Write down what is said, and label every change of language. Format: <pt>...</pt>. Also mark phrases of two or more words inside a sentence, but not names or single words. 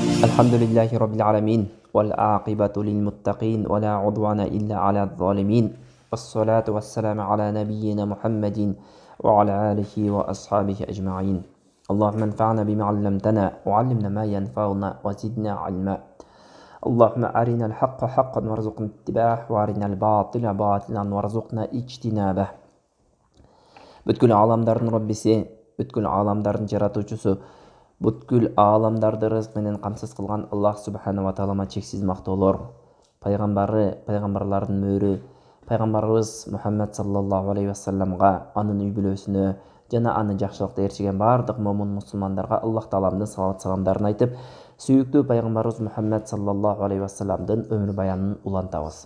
<ar>الحمد لله رب العالمين والعاقبة للمتقين ولا عدوان إلا على الظالمين والصلاة والسلام على نبينا محمد وعلى آله وأصحابه أجمعين اللهم انفعنا بما علمتنا وعلمنا ما ينفعنا وزدنا علما اللهم أرنا الحق حقا وارزقنا اتباعه وأرنا الباطل باطلا وارزقنا اجتنابه.</ar> <ky>Бүткүл аламдардын Роббиси, бүткүл аламдардын жаратуучусу, бүткүл аламдарды рызык менен камсыз кылган Аллах</ky> <ar>سبحانه وتعالى</ar> <ky>чексиз мактоолор, пайгамбары, пайгамбарлардын мөөрү, пайгамбарыбыз Мухаммад</ky> <ar>صلى الله عليه وسلم,</ar> <ky>анын үй бүлөсүнө жана аны жакшылыкта ээрчиген баардык момун мусулмандарга Аллах тааламдын салават саламдарын айтып, сүйүктүү пайгамбарыбыз Мухаммад</ky> <ar>صلى الله عليه وسلم</ar> <ky>өмүр баянын улантабыз.</ky>